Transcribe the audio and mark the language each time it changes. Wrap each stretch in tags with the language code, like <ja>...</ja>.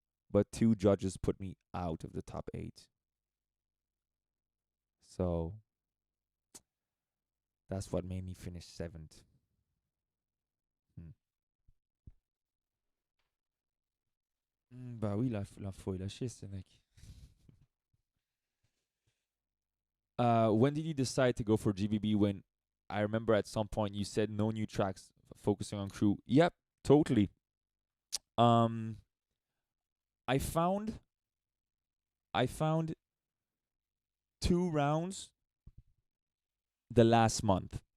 <en>But 2 judges put me out of the top 8. So that's what made me finish 7th.</en> <fr>Bah oui, l'info est lâchée, ce mec.</fr> <en>When did you decide to go for GBB? When I remember at some point you said no new tracks, focusing on crew. Yep, totally. I found 2 rounds the last month.</en>